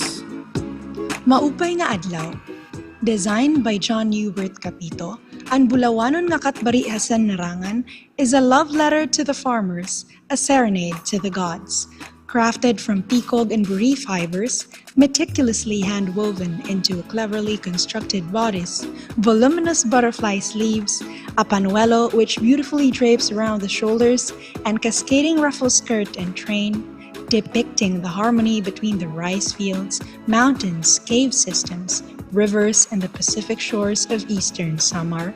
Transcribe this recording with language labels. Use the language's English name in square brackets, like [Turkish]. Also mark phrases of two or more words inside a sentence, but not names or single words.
[Waray] Maupay nga adlaw. [English] Designed by John Hubert Capito, [Waray] ang bulawanon nga katbarihasan narangan [English] is a love letter to the farmers, a serenade to the gods. Crafted from peacock and buri fibers, meticulously hand-woven into a cleverly constructed bodice, voluminous butterfly sleeves, a panuelo which beautifully drapes around the shoulders, and cascading ruffle skirt and train, depicting the harmony between the rice fields, mountains, cave systems, rivers, and the Pacific shores of eastern Samar.